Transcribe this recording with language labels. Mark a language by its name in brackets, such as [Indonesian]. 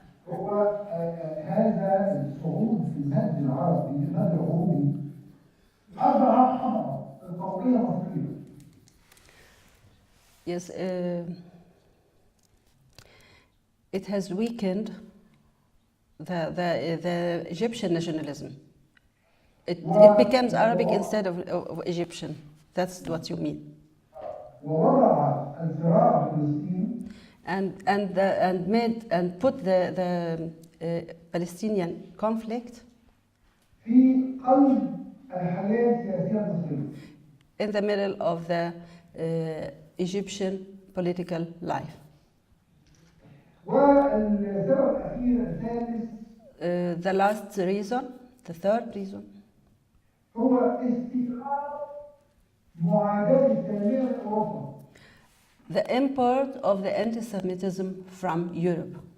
[Arabic] هو هذا الصعود في المد العربي في المد العربي أضعف القومية المصرية. [English] Yes, it has weakened the Egyptian nationalism. It becomes Arabic instead of Egyptian. That's what you mean. [Arabic] ووضع الصراع في فلسطين [English] and put the Palestinian conflict [Arabic] في قلب الحياة السياسية المصرية. [English] In the middle of the Egyptian political life. [Arabic] والسبب الأخير الثالث [English] the last reason, the third reason, [Arabic] هو استيراد معاداة التنمية من أوروبا. [English] The import of the anti-Semitism from Europe.